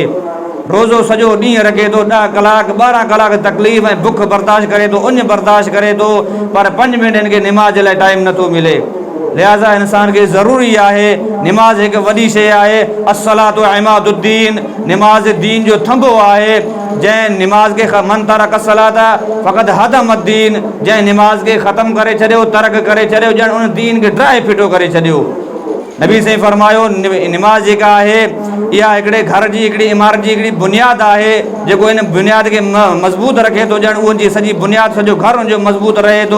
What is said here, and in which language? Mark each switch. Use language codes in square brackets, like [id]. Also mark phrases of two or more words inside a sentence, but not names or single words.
[sd] रोज़ो सॼो ॾींहुं रखे थो, 10 कलाक 12 कलाक तकलीफ़ ऐं बुख बर्दाश्त करे थो, उञ बर्दाश्त करे थो, पर 5 मिंट हिनखे निमाज़ जे लाइ टाइम नथो मिले। लिहाज़ा इंसान खे ज़रूरी आहे, निमाज़ हिकु वॾी शइ आहे। [ar] الصلاة عماد الدين, [sd] निमाज़ दीन जो थंभो आहे। जंहिं निमाज़ खे [ar] من ترك الصلاة فقد هدم الدين, [sd] जंहिं निमाज़ खे ख़तमु करे छॾियो, तर्क करे छॾियो, ॼण उन दीन खे ड्राए फिटो करे छॾियो। नबी साईं फरमायो निमाज़ जेका आहे इहा हिकिड़े घर जी, हिकिड़ी इमारत जी हिकिड़ी बुनियाद आहे। जेको इन बुनियाद खे मज़बूत रखे थो, ॼण उनजी सॼी बुनियाद, सॼो घर उनजो मज़बूत रहे थो।